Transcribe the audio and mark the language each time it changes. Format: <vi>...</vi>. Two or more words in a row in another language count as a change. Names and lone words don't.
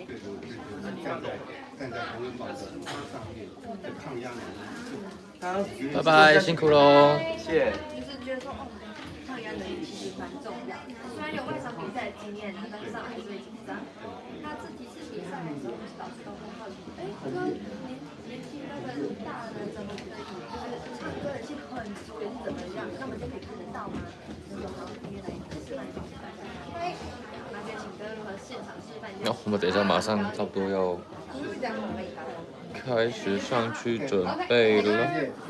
<zh>站在洪恩堡的舞台上面的抗壓能力。拜拜，辛苦嘍。謝謝。就是覺得說，抗壓能力其實蠻重要的。雖然有外場比賽的經驗，但是上來還是會緊張。他自己是比賽的時候，老師都很好奇，說年輕那個大的怎麼就是唱歌的氣很足，也是怎麼樣？那我們就可以看得到嗎？我們等一下馬上差不多要開始上去準備了。</zh>